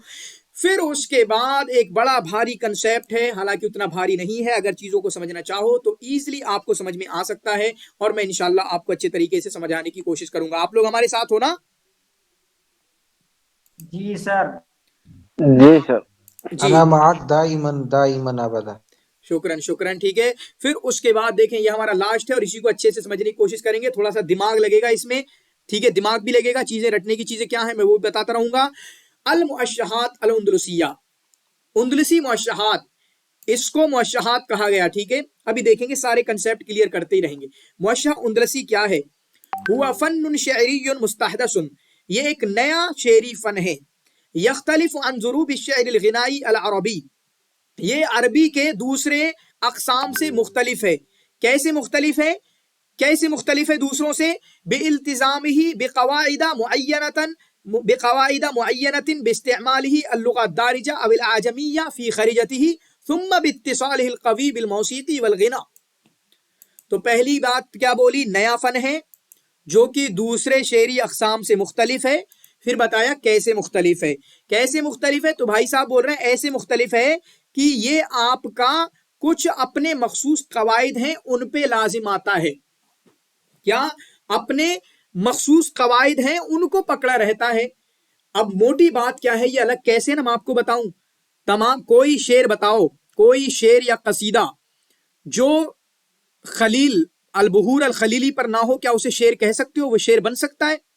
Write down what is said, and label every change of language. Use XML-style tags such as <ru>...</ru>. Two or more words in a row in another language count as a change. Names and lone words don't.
<ur>پھر اس کے بعد ایک بڑا بھاری کنسیپٹ ہے، حالانکہ اتنا بھاری نہیں ہے، اگر چیزوں کو سمجھنا چاہو تو ایزیلی آپ کو سمجھ میں آ سکتا ہے، اور میں انشاءاللہ آپ کو اچھے طریقے سے سمجھانے کی کوشش کروں گا. آپ لوگ ہمارے ساتھ ہو نا? جی سر. جی سر. جی,</ur> <ar>دائماً أبداً. شكراً شكراً,</ar> <ur>ٹھیک ہے. پھر اس کے بعد دیکھیں، یہ ہمارا لاسٹ ہے اور اسی کو اچھے سے سمجھنے کی کوشش کریں گے. تھوڑا سا دماغ لگے گا اس میں، ٹھیک ہے، دماغ بھی لگے گا، چیزیں رٹنے کی چیزیں کیا ہے میں وہ بتاتا رہوں گا.</ur> <ar>الموشحات الأندلسية، أندلسي موشحات,</ar> <ur>اس کو موشحات کہا گیا، ٹھیک ہے. ابھی دیکھیں گے، سارے</ur> <en>concept clear</en> <ur>کرتے ہی رہیں گے.</ur> <ar>موشح أندلسي</ar> <ur>کیا ہے?</ur> <ar>هو فن شعري مستحدث,</ar> <ur>یہ ایک نیا شعری فن ہے.</ur> <ar>يختلف عن ضروب الشعر الغنائي العربي,</ar> <ur>یہ عربی کے دوسرے اقسام سے مختلف ہے. کیسے مختلف ہے? کیسے مختلف ہے دوسروں سے?</ur> <ar>بالتزامه بقواعد معينة بقواعد معينة باستعماله اللغة الدارجة أو الأعجمية في خرجته ثم باتصاله القوي بالموسيقى والغناء.</ar> <ur>تو پہلی بات کیا بولی? نیا فن ہے جو کہ دوسرے شعری اقسام سے مختلف ہے. پھر بتایا کیسے مختلف ہے. کیسے مختلف ہے? تو بھائی صاحب بول رہے ہیں ایسے مختلف ہے کہ یہ آپ کا کچھ اپنے مخصوص قواعد ہیں ان پہ لازم آتا ہے. کیا؟ اپنے مخصوص قواعد ہیں ان کو پکڑا رہتا ہے. اب موٹی بات کیا ہے یہ الگ کیسے نا میں آپ کو بتاؤں. تمام کوئی شعر بتاؤ، کوئی شعر یا قصیدہ جو خلیل</ur> <ar>البحور الخلیلی</ar> <ur>پر نہ ہو، کیا اسے شعر کہہ سکتے ہو؟ وہ شعر بن سکتا ہے؟</ur>